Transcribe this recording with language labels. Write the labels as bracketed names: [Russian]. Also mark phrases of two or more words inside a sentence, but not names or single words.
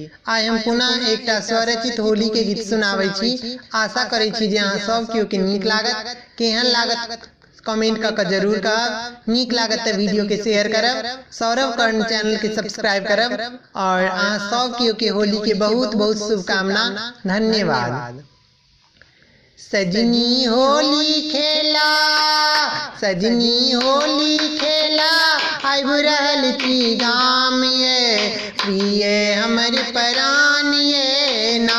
[Maithili] आइ हम पुनः एकटा स्वरचित होली के गीत सुनावे छी। आशा करे छी जे अहाँ सब केओ के नीक लागत। केहन लागत कमेंट क जरूर कहब। नीक लागत त वीडियो के शेयर करब, सौरभ कर्ण चैनल के सब्सक्राइब करब और अहाँ सब केओ के होली के बहुत बहुत शुभकामना। धन्यवाद। सजनी होली खेला, सजनी होली खेला, आइब रहल छी गाम ये प्रिय हमर परान ये ना।